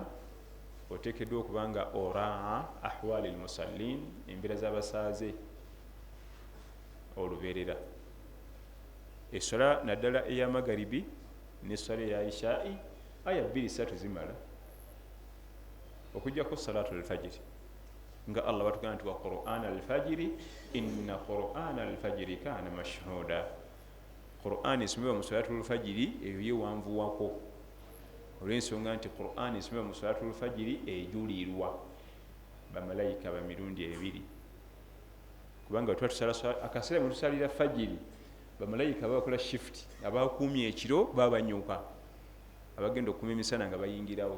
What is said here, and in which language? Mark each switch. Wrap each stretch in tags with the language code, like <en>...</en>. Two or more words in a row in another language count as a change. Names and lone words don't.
<lg>Oteekeddwa okuba nga oraa</lg> <ar>أحوال المصلين,</ar> <lg>embeera z'abasaaze olubeerera. Essala naddala ey'amagaribi n'essala eya ishaa'i aya 2-3 zimala, okujjako</lg> <ar>صلاة الفجر</ar> <lg>nga Allah batugamba nti</lg> <ar>وقرآن الفجر إن قرآن الفجر كان مشهودا.</ar> <lg>Qur'an esomebwa mu</lg> <ar>صلاة الفجر</ar> <lg>eyo yewanvuwako, olw'ensonga nti Qur'an esomebwa mu</lg> <ar>صلاة الفجر</ar> <lg>ejulirwa bamalayika ba mirundi 2, kubanga tuba tusala akaseera mwe tusalira fajiri bamalayika babakola shift, abakuumye ekiro babanyuka, abagenda okukuuma emisana nga bayingirawo.</lg>